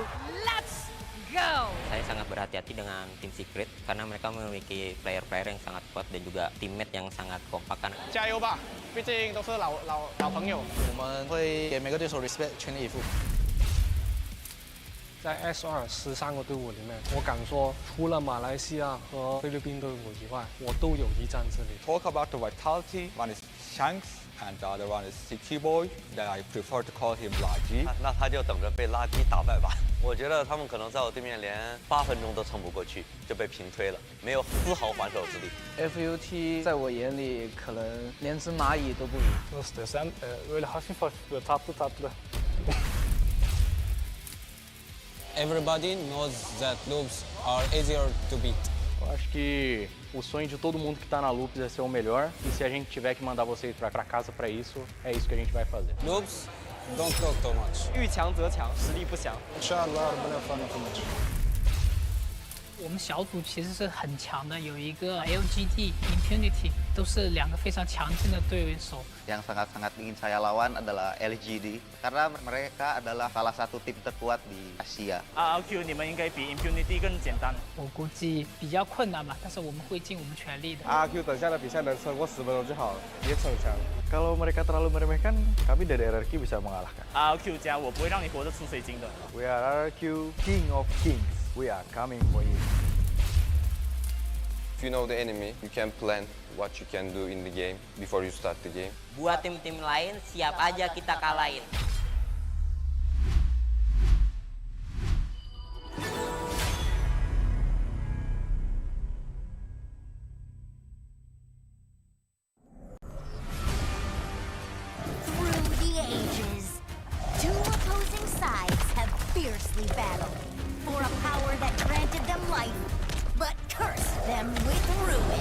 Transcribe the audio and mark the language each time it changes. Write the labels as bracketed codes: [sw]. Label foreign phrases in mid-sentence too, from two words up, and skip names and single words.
[en] Let's go! [id] Saya sangat berhati-hati dengan tim Secret karena mereka memiliki player-player yang sangat kuat dan juga teammate yang sangat kompak kan. [zh] 加油吧，毕竟都是老朋友。我们会给每个对手 respect， 全力以赴。在 S2 13个队伍里面，我敢说，除了马来西亚和菲律宾队伍以外，我都有一战之力。 [en] Talk about the vitality. One is Shanks, and the other one is City Boy. That I prefer to call him 垃圾。 [zh] 那他就等着被垃圾打败吧。我觉得他们可能在我对面连8分钟都撑不过去，就被平推了，没有丝毫还手之力。 FUT 在我眼里可能连只蚂蚁都不如。 [tr] Nasıl desem, öyle hafif böyle tatlı. [en] Everybody knows that loops are easier to beat. [pt] Eu acho que o sonho de todo mundo que está na Loops é ser o melhor, e se a gente tiver que mandar vocês para casa para isso, é isso que a gente vai fazer. [en] Loops, don't talk too much. [zh] 遇强则强，实力不详。 [ar] Inshallah, ربنا يوفقنا في الماتش. [zh] 我们小组其实是很强的，有一个 LGD Impunity， 都是两个非常强劲的对手。 [id] Yang sangat-sangat ingin saya lawan adalah LGD karena mereka adalah salah satu tim terkuat di Asia. [zh] RRQ 你们应该比 Impunity 更简单。我估计比较困难吧，但是我们会尽我们全力的。 RRQ 等下的比赛能胜过10分钟就好了，别逞强。 [id] Kalau mereka terlalu meremehkan, kami dari RRQ bisa mengalahkan. [zh] RRQ 加我不会让你活着吃水晶的。 [en] We are RRQ, King of Kings. We are coming for you. If you know the enemy, you can plan what you can do in the game before you start the game. [id] Buat tim-tim lain, siap aja kita kalahin. [en] Through the ages, two opposing sides have fiercely battled for a power that granted them life, but cursed them with ruin.